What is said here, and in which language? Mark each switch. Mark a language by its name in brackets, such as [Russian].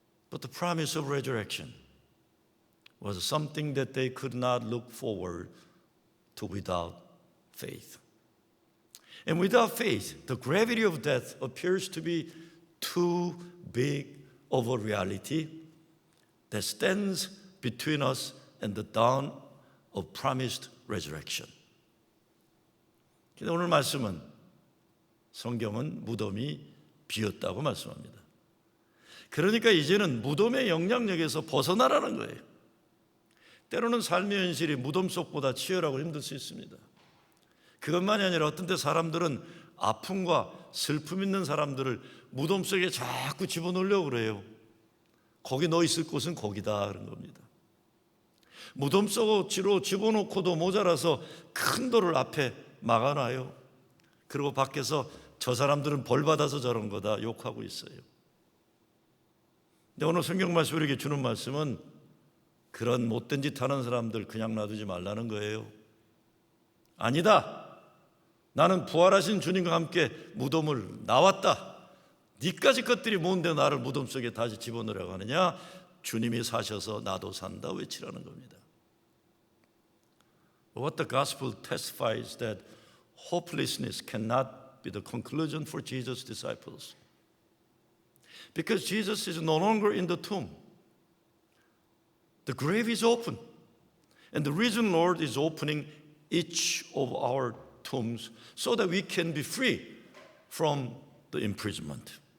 [English] But the promise of resurrection was something that they could not look forward to without faith. And without faith, the gravity of death appears to be too big of a reality that stands between us and the dawn of promised resurrection. [Korean] 오늘 말씀은 성경은 무덤이 비었다고 말씀합니다. 그러니까 이제는 무덤의 영향력에서 벗어나라는 거예요. 때로는 삶의 현실이 무덤 속보다 치열하고 힘들 수 있습니다. 그것만이 아니라 어떤 때 사람들은 아픔과 슬픔 있는 사람들을 무덤 속에 자꾸 집어넣으려고 그래요. 거기 너 있을 곳은 거기다 그런 겁니다. 무덤 속으로 집어넣고도 모자라서 큰 돌을 앞에 막아놔요. 그리고 밖에서 저 사람들은 벌 받아서 저런 거다 욕하고 있어요. 근데 오늘 성경 말씀 우리에게 주는 말씀은 그런 못된 짓 하는 사람들 그냥 놔두지 말라는 거예요. 아니다. 나는 부활하신 주님과 함께 무덤을 나왔다. 니까지 것들이 뭔데 나를 무덤 속에 다시 집어넣으려고 하느냐? 주님이 사셔서 나도 산다 외치라는 겁니다. [English] What the gospel testifies that hopelessness cannot be the conclusion for Jesus' disciples. Because Jesus is no longer in the tomb. The grave is open. And the risen Lord is opening each of our tombs so that we can be free from the imprisonment.